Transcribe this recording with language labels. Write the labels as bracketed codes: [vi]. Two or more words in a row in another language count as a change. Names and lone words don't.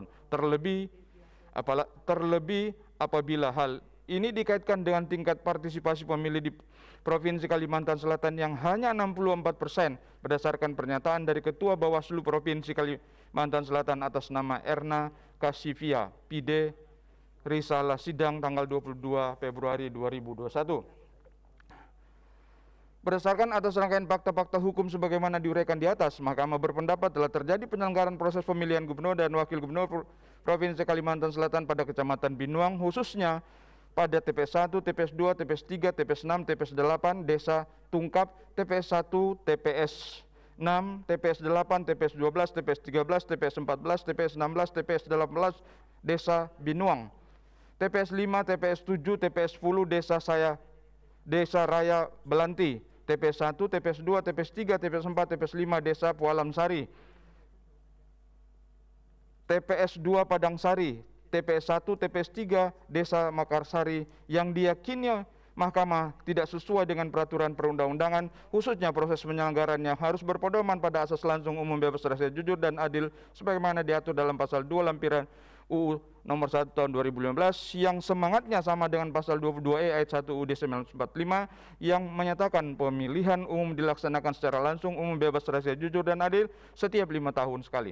[id] Terlebih apabila hal ini dikaitkan dengan tingkat partisipasi pemilih di Provinsi Kalimantan Selatan yang hanya 64% berdasarkan pernyataan dari Ketua Bawaslu Provinsi Kalimantan Selatan atas nama Erna Kasivia, PID Risalah Sidang tanggal 22 Februari 2021. Berdasarkan atas rangkaian fakta-fakta hukum sebagaimana diuraikan di atas, Mahkamah berpendapat telah terjadi penyelenggaraan proses pemilihan gubernur dan wakil gubernur Provinsi Kalimantan Selatan pada Kecamatan Binuang, khususnya pada TPS 1, TPS 2, TPS 3, TPS 6, TPS 8, Desa Tungkap, TPS 1, TPS 6, TPS 8, TPS 12, TPS 13, TPS 14, TPS 16, TPS 18, Desa Binuang, TPS 5, TPS 7, TPS 10, Desa Raya Belanti, TPS 1, TPS 2, TPS 3, TPS 4, TPS 5, Desa Pualam Sari, TPS 2 Padang Sari, TPS 1, TPS 3, Desa Makarsari yang diyakini Mahkamah tidak sesuai dengan peraturan perundang-undangan, khususnya proses penyelenggarannya harus berpedoman pada asas langsung umum bebas rahasia jujur dan adil sebagaimana diatur dalam pasal 2 lampiran UU nomor 1 tahun 2015 yang semangatnya sama dengan pasal 22E ayat 1 UUD 1945 yang menyatakan pemilihan umum dilaksanakan secara langsung umum bebas rahasia jujur dan adil setiap 5 tahun sekali.